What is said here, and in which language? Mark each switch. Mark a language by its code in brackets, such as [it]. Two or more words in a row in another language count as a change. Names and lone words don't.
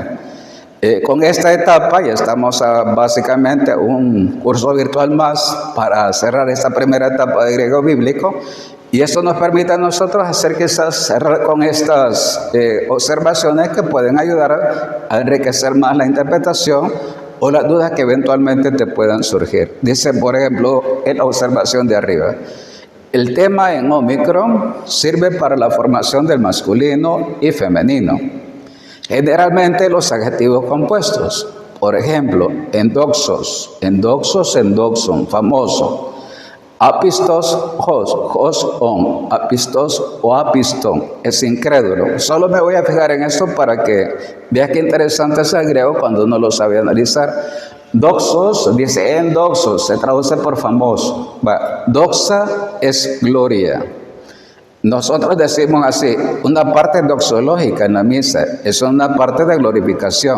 [es] Con esta etapa ya estamos a básicamente un curso virtual más para cerrar esta primera etapa de griego bíblico, y esto nos permite a nosotros hacer quizás cerrar con estas observaciones que pueden ayudar a enriquecer más la interpretación, o las dudas que eventualmente te puedan surgir. Dice, por ejemplo, en la observación de arriba, el tema en Omicron sirve para la formación del masculino y femenino. Generalmente los adjetivos compuestos, por ejemplo, [el] ἔνδοξος, ἔνδοξον, famoso. ἄπιστος, ον, ἄπιστος ἢ ἄπιστον, [es] es incrédulo. Solo me voy a fijar en esto para que veas qué interesante es el griego cuando uno lo sabe analizar. Doxos, dice endoxos, se traduce por famoso. Doxa es gloria. Nosotros decimos así, una parte doxológica en la misa, es una parte de glorificación.